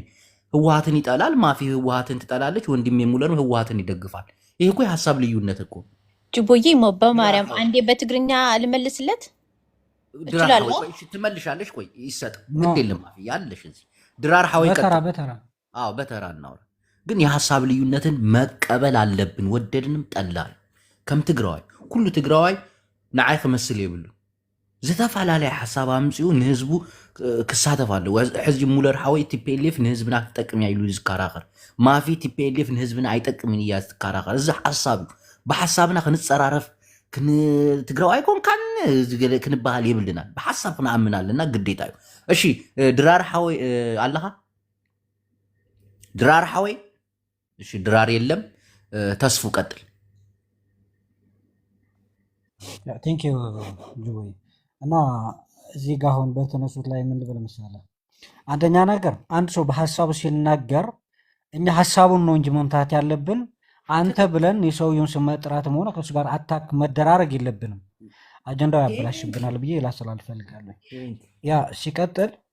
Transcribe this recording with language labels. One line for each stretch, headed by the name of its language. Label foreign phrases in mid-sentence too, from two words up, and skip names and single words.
Amharic: ህወሓትን ይጠላል ማፊ፣ ህወሓትን ትጠላለች። ወንድሜ ሙለር ህወሓትን ይደግፋል። ይሄ እኮ የሀሳብ ልዩነት እኮ። ጅቦዬ በማርያም አንዴ በትግርኛ ልመልስለት እችላለሁ? ትመልሻለሽ? ቆይ ይሰጥ ግድ የለም ማፊ ያለሽ እዚህ
Tigrinya: ድራር ሐወይ
Amharic: በተራ እናውራ። ግን የሀሳብ ልዩነትን መቀበል አለብን፣ ወደድንም ጠላል።
Tigrinya: ከም ትግራዋይ ኩሉ ትግራዋይ ንዓይ ክመስል የብሉ ዝተፈላለዩ ሓሳብ ኣምፅኡ ንህዝቡ ክሳተፍ ኣለዎ። ሕዚ ሙለር ሓወይ TPLF ንህዝብና ክጠቅም እያ ኢሉ ዝከራኸር፣ ማፊ TPLF ንህዝብና ኣይጠቅምን እያ ዝከራኸር። እዚ ሓሳብ እዩ። ብሓሳብና ክንፀራረፍ ትግራዋይ ኮንካን ክንበሃል የብልናል። ብሓሳብ ክንኣምን ኣለና ግዴታ እዩ። እሺ ድራር ሓወይ ኣለኻ? ድራር ሓወይ?
Amharic: እሺ ድራር የለም። ተስፉ ቀጥል። ቴንክ ዩ ጅቦይ። እና እዚህ ጋር አሁን በተነሱት ላይ ምን ልበል መሰለህ፣ አንደኛ ነገር አንድ ሰው በሀሳቡ ሲናገር እኛ ሀሳቡን ነው እንጂ መምታት ያለብን አንተ ብለን የሰውየውን ስም መጥራትም ሆነ ከእሱ ጋር አታክ መደራረግ የለብንም። አጀንዳው ያበላሽብናል ብዬ ላስላል ፈልጋለሁ። ያ ሲቀጥል